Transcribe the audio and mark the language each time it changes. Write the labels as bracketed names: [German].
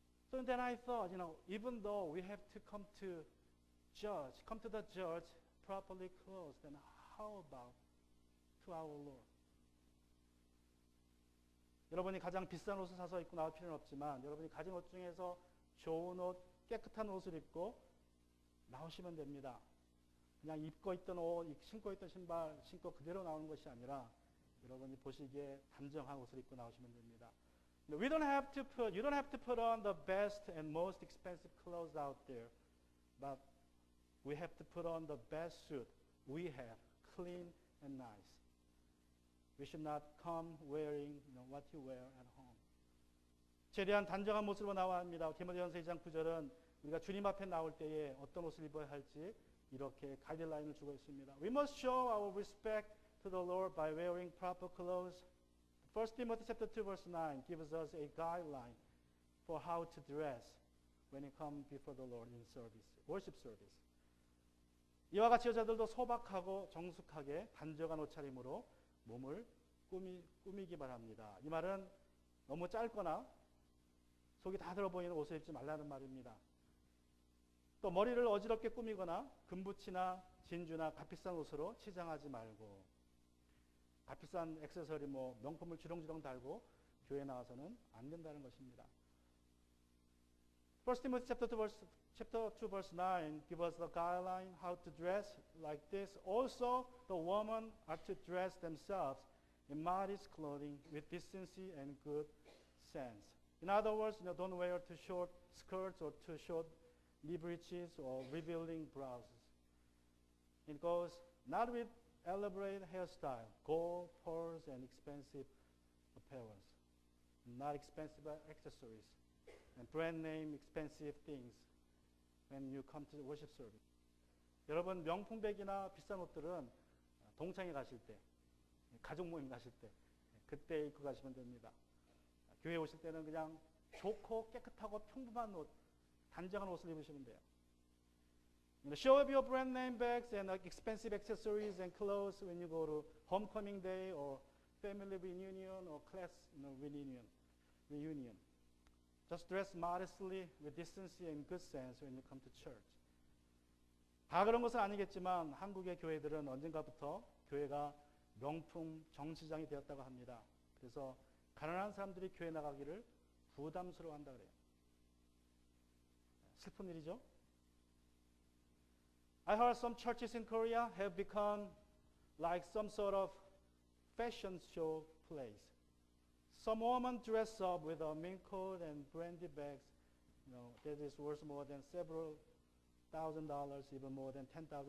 [English] So then I thought, even though we have to come to the judge properly clothed, then how about to our Lord? [Korean] 여러분이 가장 비싼 옷을 사서 입고 나올 필요는 없지만 여러분이 가진 옷 중에서 좋은 옷, 깨끗한 옷을 입고 나오시면 됩니다. 그냥 입고 있던 옷, 신고 있던 신발 신고 그대로 나오는 것이 아니라 여러분이 보시기에 단정한 옷을 입고 나오시면 됩니다. [English] You don't have to put on the best and most expensive clothes out there, but we have to put on the best suit we have, clean and nice. We should not come wearing what you wear at home. [Korean] 최대한 단정한 모습으로 나와야 합니다. 디모데전서 2장 9절은 우리가 주님 앞에 나올 때에 어떤 옷을 입어야 할지 이렇게 가이드라인을 주고 있습니다. [English] We must show our respect to the Lord by wearing proper clothes. 1 Timothy chapter 2 verse 9 gives us a guideline for how to dress when you come before the Lord in service, worship service. [Korean] 이와 같이 여자들도 소박하고 정숙하게 단정한 옷차림으로 몸을 꾸미기 바랍니다. 이 말은 너무 짧거나 속이 다 들어 보이는 옷을 입지 말라는 말입니다. 또 머리를 어지럽게 꾸미거나 금붙이나 진주나 값비싼 옷으로 치장하지 말고 값비싼 액세서리 뭐 명품을 주렁주렁 달고 교회 나와서는 안 된다는 것입니다. [English] 1 Timothy chapter 2 verse 9 give us the guideline how to dress like this. Also, the women are to dress themselves in modest clothing with decency and good sense. In other words, don't wear too short skirts or too short knee breeches or revealing blouses. It goes not with elaborate hairstyle, gold, pearls, and expensive apparels, not expensive accessories, and brand name expensive things when you come to the worship service. [Korean] 여러분 명품백이나 비싼 옷들은 동창회 가실 때, 가족 모임 가실 때 그때 입고 가시면 됩니다. 교회 오실 때는 그냥 좋고 깨끗하고 평범한 옷, 단정한 옷을 입으시면 돼요. [English] Show up your brand name bags and expensive accessories and clothes when you go to homecoming day or family reunion or class reunion. Just dress modestly with decency and good sense when you come to church. [Korean] 다 그런 것은 아니겠지만 한국의 교회들은 언젠가부터 교회가 명품 정치장이 되었다고 합니다. 그래서 가난한 사람들이 교회 나가기를 부담스러워한다 그래요. 슬픈 일이죠. [English] I heard some churches in Korea have become like some sort of fashion show place. Some women dress up with a mink coat and brandy bags, that is worth more than several $1,000, even more than $10,000.